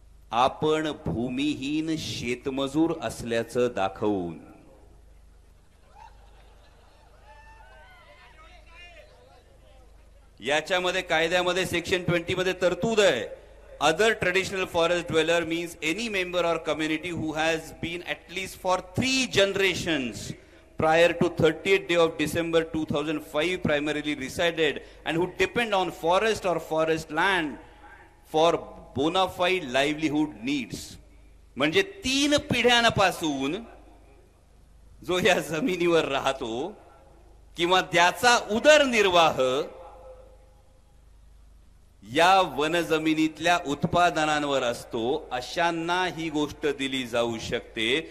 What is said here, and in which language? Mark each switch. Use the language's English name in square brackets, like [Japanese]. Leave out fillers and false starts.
[Marathi] आपण भूमिहीन शेतमजूर असल्याचं दाखवून याच्यामध्ये कायद्यामध्ये सेक्शन 20 मध्ये तरतूद आहे. [English] Other traditional forest dweller means any member or community who has been at least for 3 generations prior to 30th day of December 2005 primarily resided and who depend on forest or forest land for bona fide livelihood needs. [Marathi] म्हणजे 3 पिढ्यांपासून जो या जमिनीवर राहतो किंवा त्याचा उदरनिर्वाह या वनजमिनीतल्या उत्पादनांवर असतो, अशांना ही गोष्ट दिली जाऊ शकते.